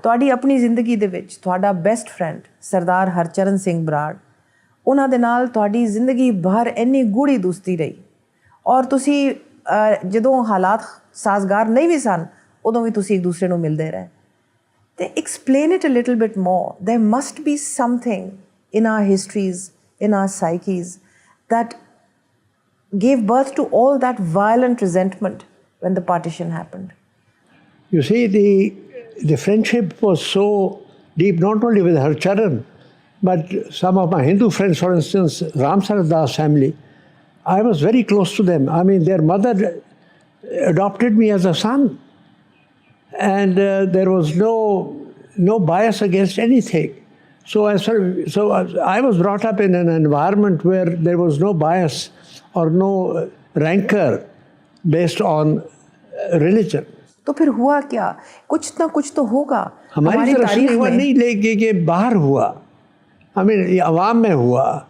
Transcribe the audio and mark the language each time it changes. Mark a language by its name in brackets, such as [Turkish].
[Punjabi] ਤੁਹਾਡੀ ਆਪਣੀ ਜ਼ਿੰਦਗੀ ਦੇ ਵਿੱਚ ਤੁਹਾਡਾ ਬੈਸਟ ਫਰੈਂਡ ਸਰਦਾਰ ਹਰਚਰਨ ਸਿੰਘ ਬਰਾੜ, ਉਹਨਾਂ ਦੇ ਨਾਲ ਤੁਹਾਡੀ ਜ਼ਿੰਦਗੀ ਭਰ ਇੰਨੀ ਗੂੜੀ ਦੋਸਤੀ ਰਹੀ, ਔਰ ਤੁਸੀਂ ਜਦੋਂ ਹਾਲਾਤ ਸਾਜ਼ਗਾਰ ਨਹੀਂ ਵੀ ਸਨ ਉਦੋਂ ਵੀ ਤੁਸੀਂ ਇੱਕ ਦੂਸਰੇ ਨੂੰ ਮਿਲਦੇ ਰਹੇ. ਤੇ [English] Explain it a little bit more. There must be something in our histories, in our psyches, that gave birth to all that violent resentment when the partition happened. You see, the friendship was so deep, not only with Harcharan, but some of my Hindu friends, for instance, Ram Saradas family, I was very close to them. I mean, their mother adopted me as a son, and there was no bias against anything. So I was brought up in an environment where there was no bias or no rancor based on religion. [Urdu] تو پھر ہوا کیا؟ کچھ نہ کچھ تو ہوگا. ہماری طرف سے ہوا نہیں، لیکن کہ باہر ہوا، ہمیں عوام میں ہوا.